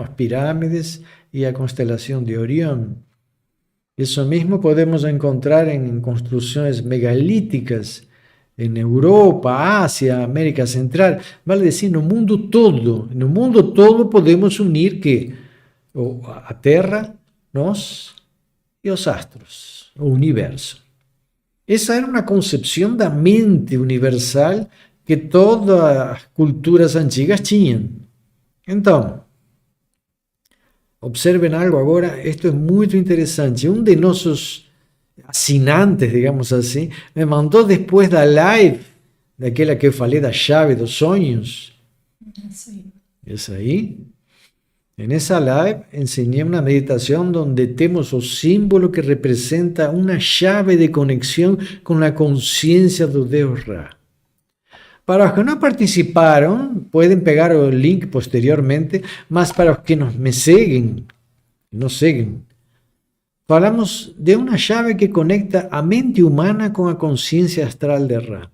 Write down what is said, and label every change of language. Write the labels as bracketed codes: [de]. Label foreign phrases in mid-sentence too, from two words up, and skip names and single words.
[es] Las pirámides y la constelación de Orión. Eso mismo podemos encontrar en construcciones megalíticas en Europa, Asia, América Central, vale decir, [pt] no mundo todo podemos unir que a Terra, nós e os astros, o universo. Essa era uma concepção da mente universal que todas as culturas antigas tinham. Então, observen algo agora, [es] esto es muy interesante. [pt] Un de nossos assinantes, digamos assim, me mandou depois da live, daquela que eu falei da chave dos sonhos. Essa aí. [es] En esa live enseñé una meditación donde tenemos el símbolo que representa una llave de conexión con la conciencia de Deus Ra. Para los que no participaron, pueden pegar el link posteriormente, mas para los que me siguen, hablamos de una llave que conecta a mente humana con la conciencia astral de Ra.